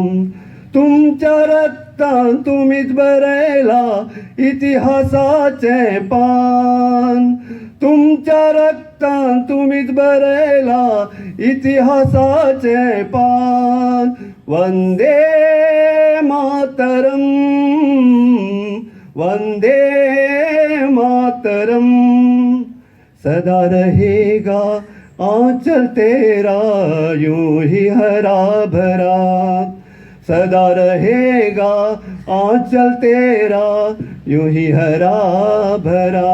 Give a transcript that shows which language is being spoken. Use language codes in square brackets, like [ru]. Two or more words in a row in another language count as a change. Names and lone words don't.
[kok] तुमच्या रक्तान तुम्हीच बरयला इतिहासाचे पान, तुमच्या रक्तान तुम्हीच बरयला इतिहासाचे पान. [sa] वंदे मातरम, वंदे मातरम. [hi] सदा रहेगा आंचल तेरा यूं ही हरा भरा, सदा रहेगा आंचल तेरा यूं ही हरा भरा.